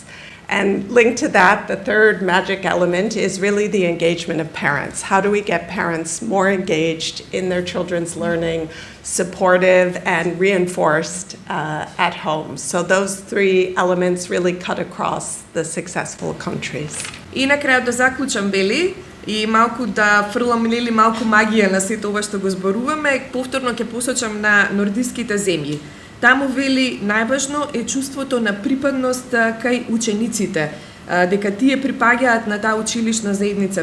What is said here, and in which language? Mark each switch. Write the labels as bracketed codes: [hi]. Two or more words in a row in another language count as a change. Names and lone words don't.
[en] And linked to that, the third magic element is really the engagement of parents. How do we get parents more engaged in their children's learning, supportive and reinforced at home? So those three elements really cut across the successful countries. [mk] И на крајот да заклучам, вели, и малку да фрлам нели малку магија на сето ова што го зборуваме, повторно ќе посочам на нордиските земји. Таму вели најважно е чувството на припадност кај учениците, дека тие припаѓаат на таа училишна заедница.